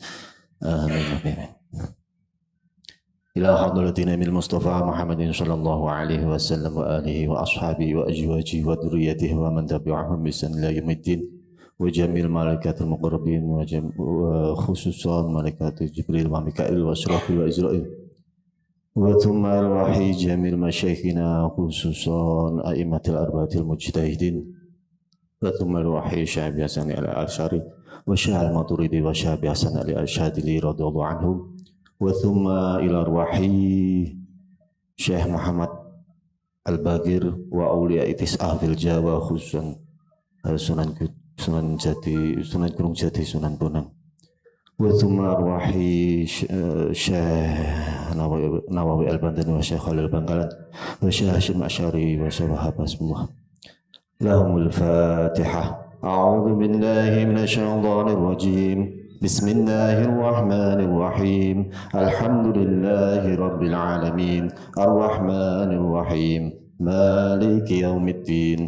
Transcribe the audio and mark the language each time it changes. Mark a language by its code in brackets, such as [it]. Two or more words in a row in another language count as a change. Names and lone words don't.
[ar] Amin. إلى حضرة النبي المصطفى محمد صلى الله عليه وسلم وآله وأصحابه وأزواجه وذرياته ومن تبعهم بإحسان إلى يوم الدين وجميع الملائكة المقربين وخصوصا ملائكة جبريل وميكائيل وإسرافيل وإسرائيل وثم أرواح جميع مشايخنا خصوصا الأئمة الأربعة المجتهدين وثم أرواح الشيخ حسن الأشعري والشيخ الماتريدي والشيخ حسن الشاذلي رضي الله عنهم. وثم إلى أرواح الشيخ محمد الباقر وأولياء التسعة في الجاوة خصوصا سونان غونونغ جاتي سونان بونانغ. وثم أرواح الشيخ نووي البنتني والشيخ خليل بنكلان والشيخ هاشم أشعري والشيخ حسب الله. لهم الفاتحة. أعوذ بالله من الشيطان الرجيم. بسم الله الرحمن الرحيم. الحمد لله رب العالمين. الرحمن الرحيم. مالك يوم الدين.